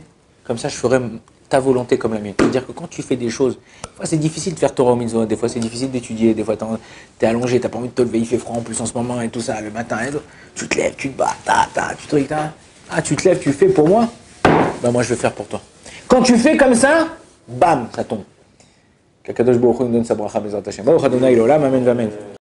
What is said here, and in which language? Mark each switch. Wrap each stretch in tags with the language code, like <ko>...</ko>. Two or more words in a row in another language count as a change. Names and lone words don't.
<fr>Comme ça, je ferai ta volonté comme la mienne. C'est-à-dire que quand tu fais des choses, des fois c'est difficile de faire Torah au mitzvot, des fois c'est difficile d'étudier, des fois t'es allongé, t'as pas envie de te lever, il fait froid en plus en ce moment et tout ça, le matin et tout. Tu te lèves, tu te bats, tu te lèves, tu fais pour moi, ben moi je vais faire pour toi. Quand tu fais comme ça, bam, ça tombe. Qu'</fr> <he>הקדוש ברוך הוא</he> <fr>nous donne sa bracha,</fr> <he>בעזרת השם. ברוך אדני לעולם, אמן, אמן.</he>